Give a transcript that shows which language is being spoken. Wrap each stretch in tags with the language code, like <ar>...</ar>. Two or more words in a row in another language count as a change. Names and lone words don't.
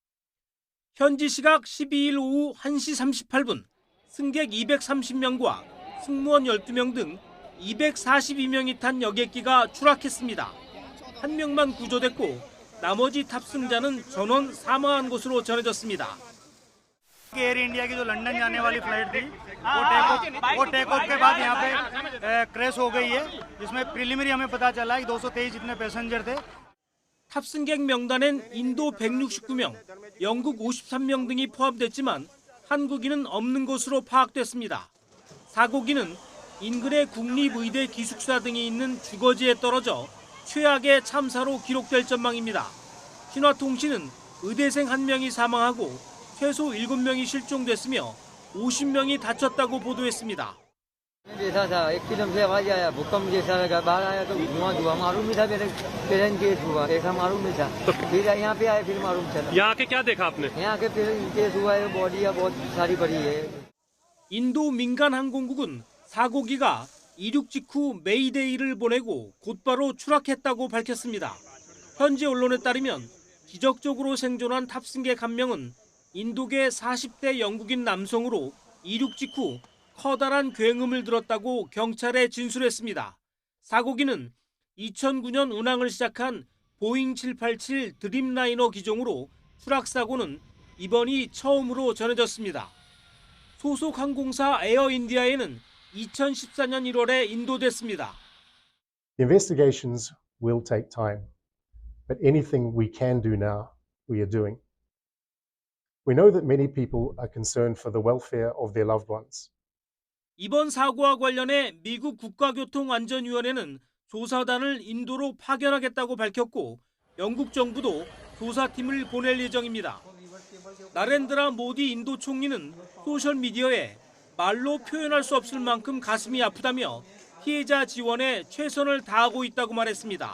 <ko>현지 시각 12일 오후 1시 38분 승객 230명과 승무원 12명 등 242명이 탄 여객기가 추락했습니다. 한 명만 구조됐고 나머지 탑승자는 전원 사망한 것으로 전해졌습니다.</ko> <hi>एयर इंडिया की जो लंदन जाने वाली फ्लाइट थी वो</hi> <en>take off</en> <hi>के बाद यहाँ पे क्रैश हो गई है जिसमें प्रिलिमिनरी हमें पता चला है 223 जितने पैसेंजर थे.</hi> <ko>탑승객 명단엔 인도 169명, 영국 53명 등이 포함됐지만 한국인은 없는 것으로 파악됐습니다. 사고기는 인근의 국립의대 기숙사 등이 있는 주거지에 떨어져 최악의 참사로 기록될 전망입니다. 신화통신은 의대생 1명이 사망하고 최소 7명이 실종됐으며 50명이 다쳤다고 보도했습니다.</ko> <hi>जैसा था एकदम से आवाज आया भूकंप जैसा लगा बाहर आया तो धुआं धुआं मालूम ही था मेरे</hi> <en>parent case</en> <hi>हुआ ऐसा मालूम नहीं था फिर यहाँ पे आए फिर मालूम चला यहाँ के क्या देखा आपने यहाँ के फिर केस हुआ है बॉडी बहुत सारी पड़ी है.</hi> <ko>인도 민간 항공국은 사고기가 이륙 직후 메이데이를 보내고 곧바로 추락했다고 밝혔습니다. 현지 언론에 따르면 기적적으로 생존한 탑승객 1명은 인도계 40대 영국인 남성으로 이륙 직후 커다란 굉음을 들었다고 경찰에 진술했습니다. 사고기는 2009년 운항을 시작한 보잉 787 드림라이너 기종으로 추락 사고는 이번이 처음으로 전해졌습니다. 소속 항공사 에어 인디아에는 2014년 1월에 인도됐습니다.</ko> <en>The investigations will take time, but anything we can do now, we are doing. We know that many people are concerned for the welfare of their loved ones.</en> <ko>이번 사고와 관련해 미국 국가교통안전위원회는 조사단을 인도로 파견하겠다고 밝혔고 영국 정부도 조사팀을 보낼 예정입니다. 나렌드라 모디 인도 총리는 소셜미디어에 말로 표현할 수 없을 만큼 가슴이 아프다며 피해자 지원에 최선을 다하고 있다고 말했습니다.</ko>